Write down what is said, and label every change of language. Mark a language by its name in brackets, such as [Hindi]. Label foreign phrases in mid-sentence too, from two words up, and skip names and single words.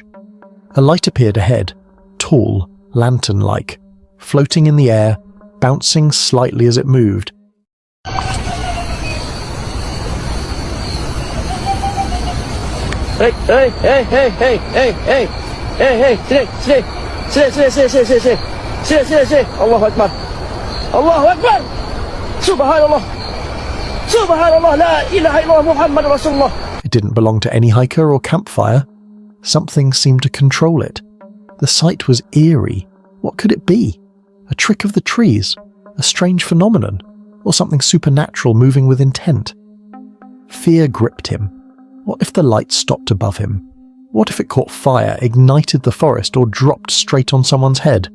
[English] A light appeared ahead, tall, lantern-like, floating in the air, bouncing slightly as it moved. Hey, today. [Arabic] الله أكبر. الله أكبر. سبحان الله. سبحان الله، لا إله إلا الله، محمد رسول الله. [English] It didn't belong to any hiker or campfire. Something seemed to control it. The sight was eerie. What could it be? A trick of the trees? A strange phenomenon? Or something supernatural moving with intent? Fear gripped him. What if the light stopped above him? What if it caught fire, ignited the forest, or dropped straight on someone's head?